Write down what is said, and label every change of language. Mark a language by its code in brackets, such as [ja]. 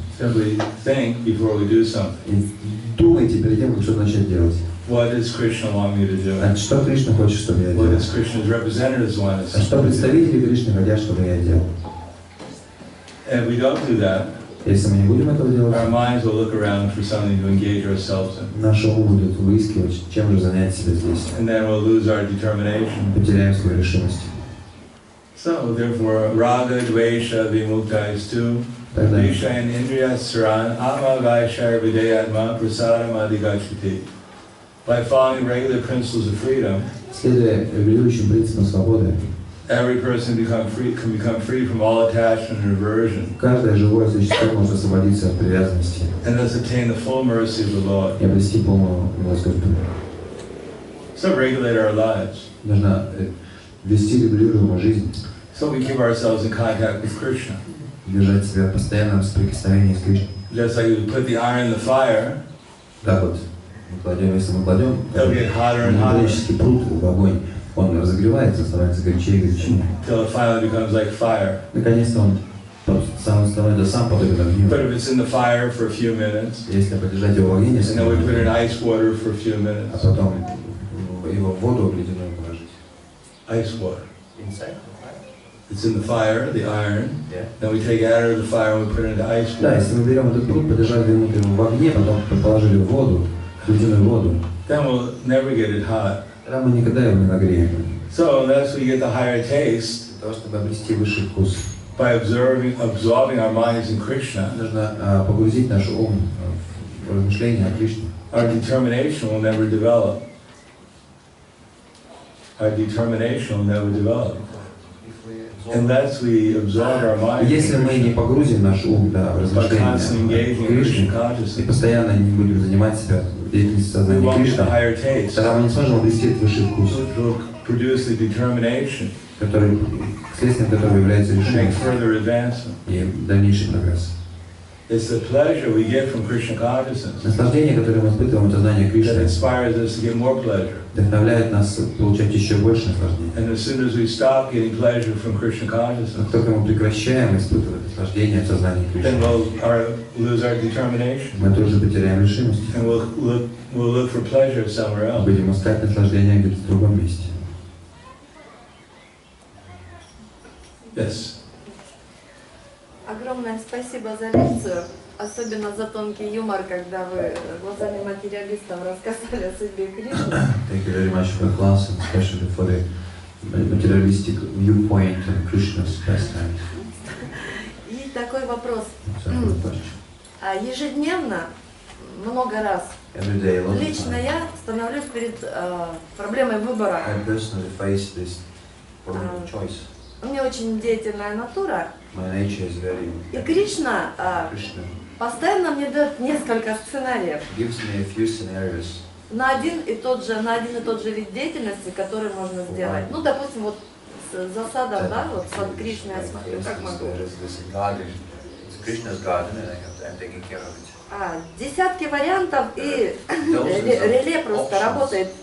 [en] Simply think before we do something. [ru] И думайте перед тем, как что-то начать делать. [en] What does Krishna want me to do? [ru] А что Кришна хочет, чтобы я [en] What [ru] делал? [en] does Krishna's representatives want us [ru] А что [en] to do? [ru] представители Кришны хотят, чтобы я делал? [en] And if we don't do that, [ru] Если мы не будем этого делать, [en] our minds will look around for something to engage ourselves in. [ru] наш ум будет выискивать, чем же занять себя здесь. [en] And then we'll lose our determination. [ru] Потеряем свою решимость. [en] So, therefore, [sa] raga, dvesha, vimuktais [ru] Тогда [sa] Vishayan indriya saran atma vaishar vidayatma prasadam adhigachati. [en] By following regular principles of freedom, [ru] следуя регулирующим принципам свободы, [en] every person can become free from all attachment and aversion, [ru] каждое живое существо может освободиться от привязанности [en] and thus attain the full mercy of the Lord. [ru] и обрести полную милость Господа. [en] So regulate our lives, [ru] Нужно вести регулируемую жизнь, [en] so we keep ourselves in contact with Krishna. [ru] держать себя в постоянном соприкосновении с Кришной. [en] Just like we put the iron in the fire, [ru] Так вот, если мы кладем [en] it'll get hotter and hotter [ru] металлический пруд в огонь, он разогревается, становится горячее и горячее. [en] till it finally becomes like fire. [ru] Наконец-то он становится сам подобен огню. [en] But if it's in the fire for a few minutes, [ru] Если подержать его в огне [en] and [ru] несколько [en] then we put it in [ru] минут, [en] ice water for a few [ru] а [en] minutes, [ru] потом его в воду ледяную положить. [en] ice water. Inside? It's in the fire, the iron. Yeah. Then we take it out of the fire and we put it into ice [ru] Да, [en] water. [ru] если мы берем этот пруд, подержали минуту его в огне, потом положили в воду, в ледяную воду, [en] Then we'll never get it hot. [ru] тогда мы никогда его не нагреем. [en] So unless we get the higher taste, [ru] Для того, чтобы обрести высший вкус, [en] by absorbing our minds in Krishna, [ru] нужно погрузить наш ум в размышления о Кришне. [en] our determination will never develop. Our determination will never develop. Unless we absorb our minds [ru] Если [en] in [ru] мы не [en] Krishna, [ru] погрузим наш ум в [en] by [ru] размышления [en] constantly [ru] о [en] engaging in [ru] Кришне [en] Krishna [ru] и [en] consciousness, [ru] постоянно не будем занимать себя деятельностью [en] we [ru] сознания [en] won't get the [ru] Кришны, [en] higher taste, [ru] тогда мы не сможем обрести этот высший вкус, [en] which will produce the determination [ru] который, следствием которого является [en] to make [ru] решимость [en] further advancement. [ru] и дальнейший прогресс. [en] It's the pleasure we get from Krishna consciousness [ru] Наслаждение, которое мы испытываем от сознания [en] that [ru] Кришны, [en] inspires us to get more pleasure. [ru] вдохновляет нас получать еще больше наслаждения. [en] And as soon as we stop getting pleasure from Krishna [ru] Как [en] consciousness, [ru] только мы прекращаем испытывать наслаждение от сознания [en] then we'll lose our determination [ru] мы тоже потеряем решимость. [en] and we'll look for pleasure somewhere else. [ru] Будем искать наслаждение где-то в другом месте. [en] Yes. [ru] Огромное спасибо за лекцию, особенно за тонкий юмор, когда вы глазами материалистов рассказали о судьбе Кришны. [en] Thank you very much for the class, and especially for the materialistic viewpoint of Krishna's pastime. [ru] И такой вопрос. [en] So, good question. [ru] Ежедневно, много раз, [en] Every day, a lot of [ru] лично [en] time, [ru] я становлюсь перед проблемой выбора. [en] I personally face this problem of choice. [ru] У меня очень деятельная натура, [en] My nature is very [ru] и Кришна [en] Krishna [ru] постоянно мне дает несколько сценариев [en] gives me a few scenarios [ru] на один и тот же вид деятельности, который можно сделать. Ну, допустим, вот с засадом, да, вот с Кришной я смотрю, как могу. [en] This garden, it's Krishna's garden, and I'm taking care of it. [ru] Десятки вариантов, и реле просто работает.